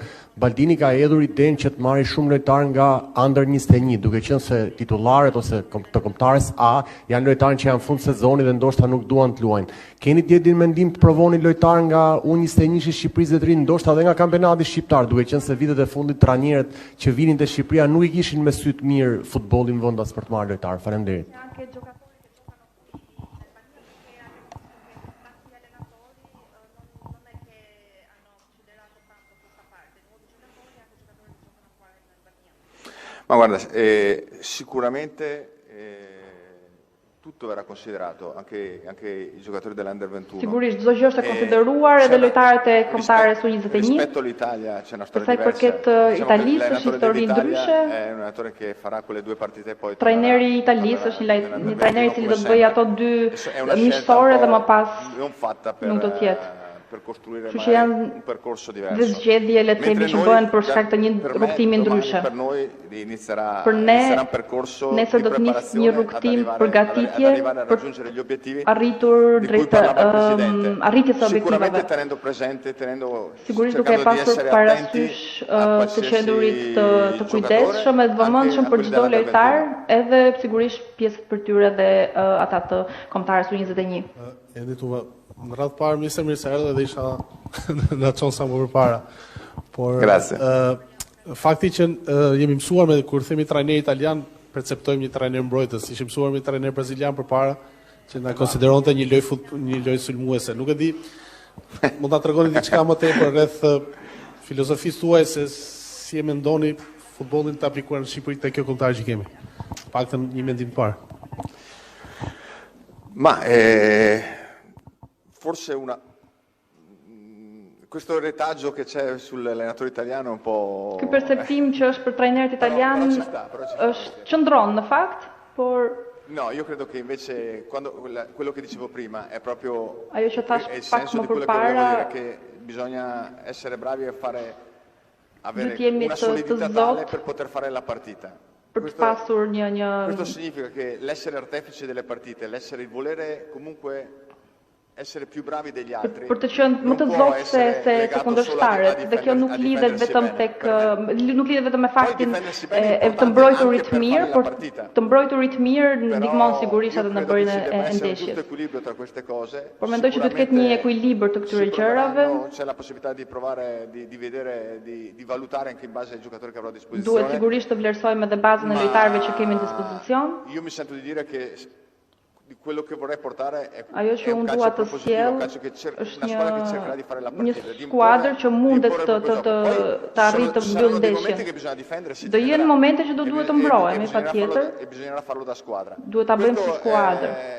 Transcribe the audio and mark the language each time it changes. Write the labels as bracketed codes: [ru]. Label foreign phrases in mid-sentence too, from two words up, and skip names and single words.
[sq] Baldini ka hedhur idenë që të marrë shumë lojtar nga under 21, duke qenë se titullarët ose të kombëtarës A janë lojtarë që janë fund sezonit dhe ndoshta nuk duan të luajnë. Keni djetin mendim të provoni lojtar nga U21 i Shqipërisë dhe të rinë, ndoshta edhe nga kampionati shqiptar, duke qenë se vitet e fundit trajnerët që vinin te Shqipëria nuk i kishin me sy të mirë futbollin vendas për të marrë lojtar. Faleminderit. [it] Ma guarda, sicuramente tutto verrà considerato, anche i giocatori dell'Under 21. [sq] Sigurisht çdo gjë është e konsideruar edhe lojtarët e kombëtarës U21. [it] Rispetto all'Italia c'è una storia diversa. [sq] Përket Italisë është histori ndryshe. [it] È un allenatore che farà quelle 2 partite poi. [sq] Trajneri i Italisë është një trajner i cili do të bëjë ato 2 miqësore dhe më pas nuk do të jetë. [it] Per costruire un percorso diverso. [sq] Dhe zgjedhje le të themi që bëhen për shkak të një rrugtimi ndryshe. [it] Per noi inizierà un percorso [sq] nesër do të nisë një rrugtim përgatitje për arritur drejt arritjes së objektivave. [it] Sicuramente tenendo presente, [sq] sigurisht duke pasur parasysh të qendurit të kujdesshëm e të vëmendshëm për çdo lojtar, edhe sigurisht pjesët për tyre dhe ata të kombëtarës U21. Në radhë parë, Mr. Mirë erdhe dhe isha në qonë sa më përpara. Por fakti që jemi mësuar me kur themi trajner italian, perceptojmë një trajner mbrojtës, ishim mësuar me trajner brazilian përpara, që na konsideronte një lojë sulmuese. Nuk e di, mund ta tregoni diçka më tepër rreth filozofisë tuaj se si e mendoni futbollin të aplikuar në Shqipëri te kjo kombëtar që kemi. Paktën një mendim të parë. [it] Ma forse questo retaggio che c'è sull'allenatore italiano è un po'. [sq] Ky perceptim që është për trajnerët italian është qëndron në fakt, por [it] no, io credo che invece quello che dicevo prima è proprio [sq] ajo që thash [it] il senso di quello che volevo dire, che bisogna essere bravi a avere una solidità tale per poter fare la partita. Questo significa che l'essere artefice delle partite, l'essere il volere comunque essere più bravi degli altri. [sq] Për të qenë më të zgjuar se kundërshtarët, dhe kjo nuk lidhet vetëm me faktin e të mbrojturit mirë, por të mbrojturit mirë ndihmon sigurisht edhe në bërjen e ndeshjes. Por mendoj që duhet të ketë një ekuilibër të këtyre gjërave. [it] C'è la possibilità di provare di vedere di valutare anche in base ai giocatori che avrò a disposizione. [sq] Duhet sigurisht të vlerësojmë edhe bazën e lojtarëve që kemi në dispozicion. [it] Io mi sento di dire che [sq] Ajo që unë dua të sjell është një skuadër që mundet të arrijë të mbyllë ndeshjen. Do jenë momente që duhet të mbrohemi patjetër. Duhet ta bëjmë si skuadër.